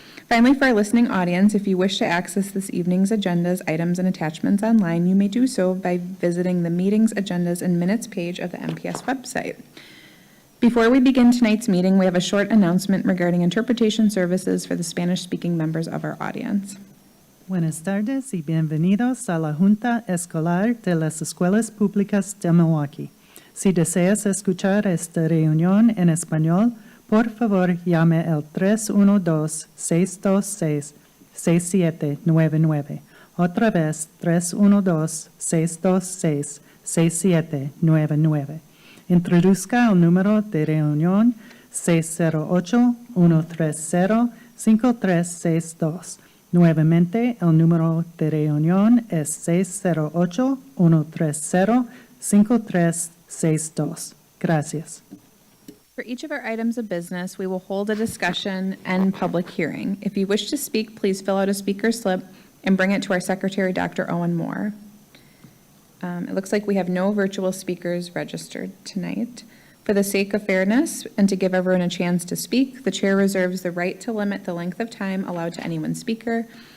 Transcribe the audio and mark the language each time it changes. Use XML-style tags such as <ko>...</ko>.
<en>Finally, for our listening audience, if you wish to access this evening's agendas, items, and attachments online, you may do so by visiting the Meetings, Agendas, and Minutes page of the MPS website. Before we begin tonight's meeting, we have a short announcement regarding interpretation services for the Spanish-speaking members of our audience.</en> <es>Buenas tardes y bienvenidos a la Junta Escolar de las Escuelas Públicas de Milwaukee. Si deseas escuchar esta reunión en español, por favor llame al 312-626-6799. Otra vez, 312-626-6799. Introduzca el número de reunión 608-130-5362. Nuevamente, el número de reunión es 608-130-5362. Gracias.</es> <en>For each of our items of business, we will hold a discussion and public hearing. If you wish to speak, please fill out a speaker slip and bring it to our Secretary, Dr. Owen Moore. It looks like we have no virtual speakers registered tonight. For the sake of fairness and to give everyone a chance to speak, the chair reserves the right to limit the length of time allowed to any one speaker.</en>